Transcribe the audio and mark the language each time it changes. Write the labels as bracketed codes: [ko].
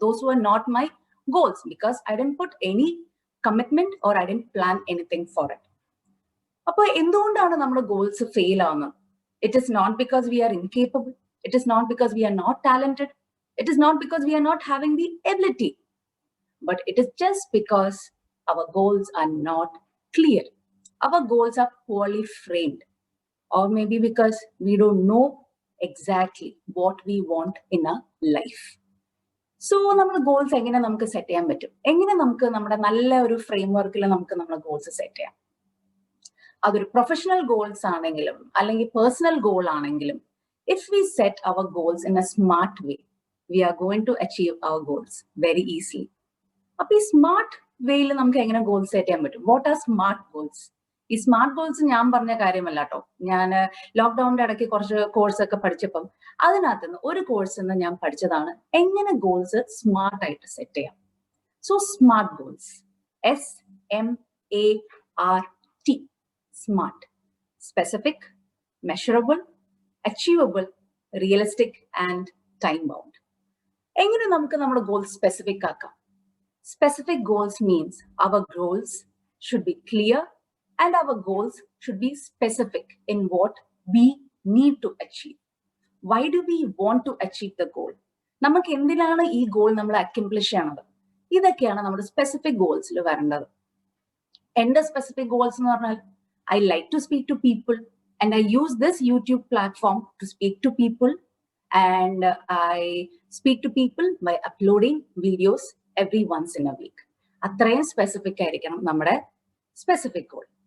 [en] Those were not my goals because I don't put any commitment or I don't plan anything for it. [ml] അപ്പൊ എന്തുകൊണ്ടാണ് നമ്മുടെ goals fail ആവുന്നത്? [en] It is not because we are incapable, it is not because we are not talented, it is not because we are not having the ability, but it is just because our goals are not clear. Our goals are poorly framed, or maybe because we don't know exactly what we want in our life. So [ml] നമ്മുടെ goals എങ്ങനെ നമുക്ക് set ചെയ്യാൻ പറ്റും? എങ്ങനെ നമുക്ക് നമ്മുടെ നല്ല ഒരു ഫ്രെയിം വർക്കിൽ നമുക്ക് നമ്മുടെ ഗോൾസ് സെറ്റ് ചെയ്യാം? അതൊരു പ്രൊഫഷണൽ ഗോൾസ് ആണെങ്കിലും അല്ലെങ്കിൽ പേഴ്സണൽ ഗോൾ ആണെങ്കിലും, [en] If we set our goals in a smart way, we are going to achieve our goals very easily. [ml] അപ്പൊ ഈ സ്മാർട്ട് വേയിൽ നമുക്ക് എങ്ങനെ ഗോൾസ് സെറ്റ് ചെയ്യാൻ പറ്റും? [en] What are smart goals? [ml] ഈ സ്മാർട്ട് ഗോൾസ് ഞാൻ പറഞ്ഞ കാര്യമല്ല കേട്ടോ. ഞാൻ ലോക്ക്ഡൌണിന്റെ ഇടയ്ക്ക് കുറച്ച് കോഴ്സ് ഒക്കെ പഠിച്ചപ്പം അതിനകത്ത് നിന്ന് ഒരു കോഴ്സിൽ നിന്ന് ഞാൻ പഠിച്ചതാണ് എങ്ങനെ ഗോൾസ് സ്മാർട്ട് ആയിട്ട് സെറ്റ് ചെയ്യാം. [en] So smart goals, SMART, smart: specific, measurable, achievable, realistic and time bound. [ml] എങ്ങനെ നമുക്ക് നമ്മുടെ ഗോൾസ് സ്പെസിഫിക് ആക്കാം? [en] Specific goals means our goals should be clear and our goals should be specific in what we need to achieve. Why do we want to achieve the goal? [ml] നമുക്ക് എന്തിനാണ് ഈ goal നമ്മൾ accomplish ചെയ്യണത്? ഇതൊക്കെയാണ് നമ്മുടെ specific ഗോൾസിൽ വരേണ്ടത്. എന്റെ specific goals എന്ന് പറഞ്ഞാൽ [en] I like to speak to people and I use this YouTube platform to speak to people, and I speak to people by uploading videos every once in a week. [ml] അത്രയും specific ആയിരിക്കണം നമ്മുടെ specific goal.